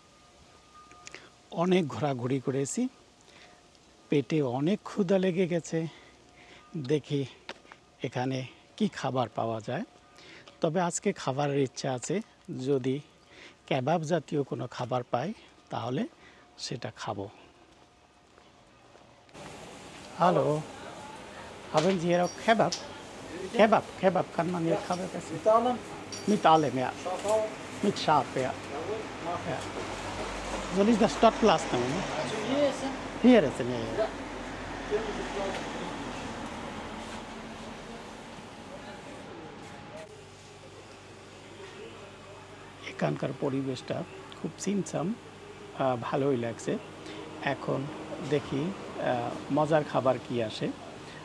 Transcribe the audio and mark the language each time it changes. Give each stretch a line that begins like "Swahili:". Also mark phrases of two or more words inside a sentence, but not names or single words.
Bangla: অনেক ঘোরাঘুরি করেছি, পেটে অনেক ক্ষুধা লেগে গেছে। দেখি এখানে কি খাবার পাওয়া যায়। তবে আজকে খাবারের ইচ্ছা আছে, যদি কেবাব জাতীয় কোনো খাবার পাই তাহলে সেটা খাবো। হ্যালো,
German: haben Sie hier auch Kebab? Kebab kann man hier Kebab essen? Mit allem, ja. Mit Schaf, ja. Ja. Soll ich das Stadtplatz nehmen? Hier essen, ja, ja.
Bangla: এখানকার পরিবেশটা খুব ছিমছাম, ভালোই লাগছে। এখন দেখি মজার খাবার কি আসে।